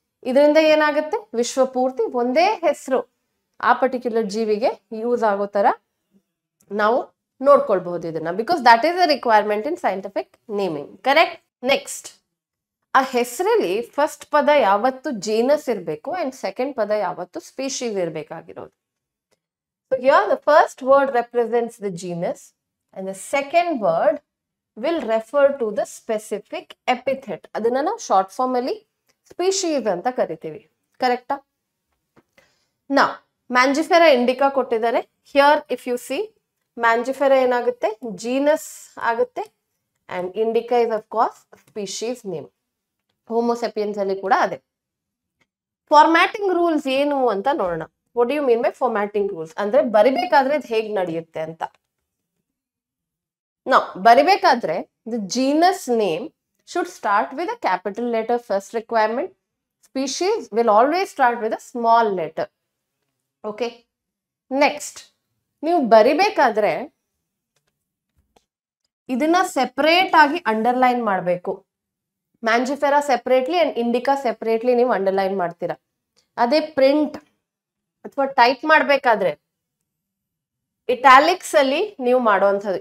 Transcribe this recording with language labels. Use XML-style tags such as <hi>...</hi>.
<kn>ಇದರಿಂದ ಏನಾಗುತ್ತೆ, ವಿಶ್ವ ಪೂರ್ತಿ ಒಂದೇ ಹೆಸರು ಆ ಪರ್ಟಿಕ್ಯುಲರ್ ಜೀವಿಗೆ ಯೂಸ್ ಆಗೋ ತರ ನಾವು ನೋಡ್ಕೊಳ್ಬಹುದು ಇದನ್ನ.</kn> <en>Because that is a requirement in scientific naming. Correct. Next,</en> <kn>ಆ ಹೆಸರಲ್ಲಿ ಫಸ್ಟ್ ಪದ ಯಾವತ್ತು ಜೀನಸ್ ಇರಬೇಕು ಅಂಡ್ ಸೆಕೆಂಡ್ ಪದ ಯಾವತ್ತು species ಇರಬೇಕಾಗಿರೋದು.</kn> <en>So here the first word represents the genus and the second word will refer to the specific epithet.</en> <kn>ಅದನ್ನ ನಾವು short form ಅಲ್ಲಿ ಸ್ಪೀಶೀಸ್ ಅಂತ ಕರಿತೀವಿ. ಕರೆಕ್ಟಾ? ನಾ ಮ್ಯಾಂಜಿಫೆರಾ ಇಂಡಿಕಾ ಕೊಟ್ಟಿದ್ದಾರೆ.</kn> <en>here if you see,</en> <kn>Mangifera ಏನಾಗುತ್ತೆ, ಜೀನಸ್ ಆಗುತ್ತೆ and Indica</kn> <en>Is of course species name.</en> <kn>Homo sapiens ಅಲ್ಲಿ ಕೂಡ ಅದೇ. ಫಾರ್ಮ್ಯಾಟಿಂಗ್ ರೂಲ್ಸ್ ಏನು ಅಂತ ನೋಡೋಣ.</kn> <en>what do you mean by formatting rules</en> <kn>ಅಂದ್ರೆ ಬರಿಬೇಕಾದ್ರೆ ಇದು ಹೇಗೆ ನಡೆಯುತ್ತೆ ಅಂತ. ನಾವು ಬರಿಬೇಕಾದ್ರೆ</kn> <en>The genus name should start with a capital letter, first requirement. Species will always start with a small letter. Okay.</en> <kn>Next, ನೀವು ಬರಿಬೇಕಾದ್ರೆ ಇದನ್ನ ಸೆಪರೇಟ್ ಆಗಿ ಅಂಡರ್ಲೈನ್ ಮಾಡಬೇಕು. Mangifera separately and Indica separately ನೀವು ಅಂಡರ್ಲೈನ್ ಮಾಡ್ತೀರಾ. ಅದೇ ಪ್ರಿಂಟ್ ಅಥವಾ ಟೈಪ್ ಮಾಡಬೇಕಾದ್ರೆ italics ಅಲ್ಲಿ ನೀವು ಮಾಡುವಂಥದ್ದು.</kn>